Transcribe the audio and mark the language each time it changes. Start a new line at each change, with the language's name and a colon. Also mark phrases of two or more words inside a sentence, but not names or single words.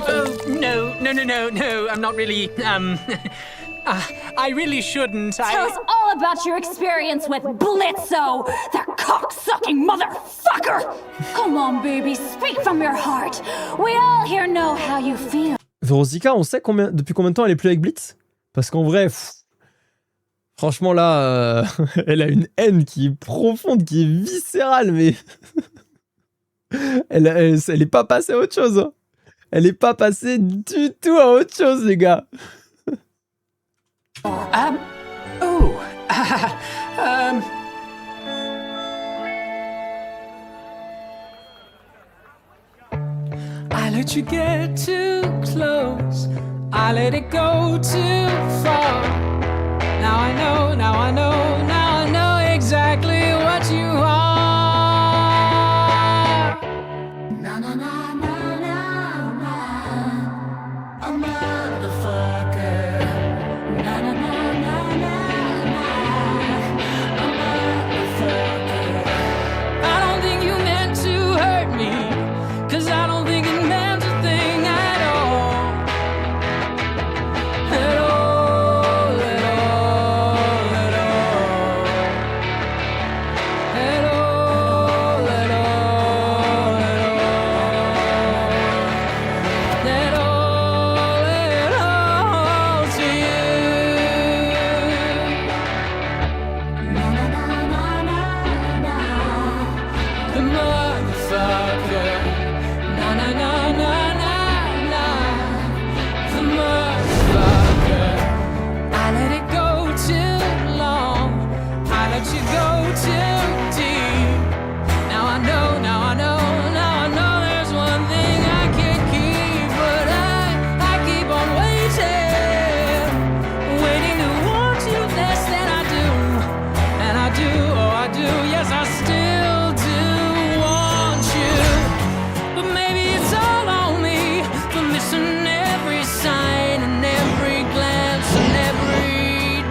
English: No, I'm not really, I really shouldn't. Tell us all about your experience with Blitzo, the cock-sucking motherfucker! Come on, baby, speak from your heart. We all here know how you feel. Veronica,
French: on sait depuis combien de temps elle est plus avec Blitz? Parce qu'en vrai, franchement là, elle a une haine qui est profonde, qui est viscérale, mais elle est pas passée à autre chose. Hein. Elle est pas passée du tout à autre chose, les gars.
English: I let you get too close. I let it go too far. Now I know, now I know, now I know exactly what you are. Na na na na na na. A motherfucker. Na na na na na na. A motherfucker. I don't think you meant to hurt me, 'cause I don't think it meant a thing at all. At all, at all, at all. At all, at all, at all. At all to you. Na na na na na na. The motherfucker. Na na na na na na. The motherfucker. I let it go too long. I let you go too deep. Now I know, now I know, now I know there's one thing I can't keep, but I keep on waiting, waiting to want you less than I do, and I do, oh I do, yes I still do want you, but maybe it's all on me for missing every sign and every glance and every turn.